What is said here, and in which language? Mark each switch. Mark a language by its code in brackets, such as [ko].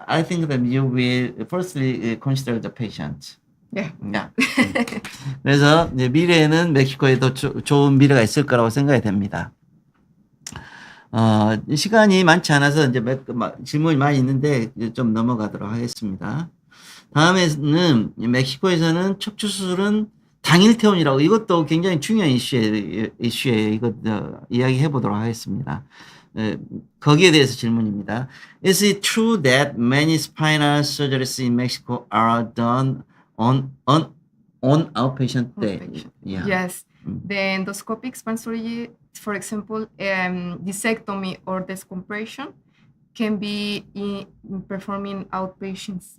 [en] I think that you will firstly consider the patient. Yeah. Yeah. [ko] 그래서 이제 미래에는 멕시코에도 좋은 미래가 있을 거라고 생각이 됩니다. 시간이 많지 않아서 이제 질문이 많이 있는데 좀 넘어가도록 하겠습니다. 다음에는 멕시코에서는 척추 수술은 당일 퇴원이라고, 이것도 굉장히 중요한 이슈예요. 이거 이야기해 보도록 하겠습니다. 거기에 대해서 질문입니다. [en] Is it true that many spinal surgeries in Mexico are done on outpatient day? Yeah. Yes. The endoscopic spine surgery, for example, discectomy or descompression can be performing outpatients.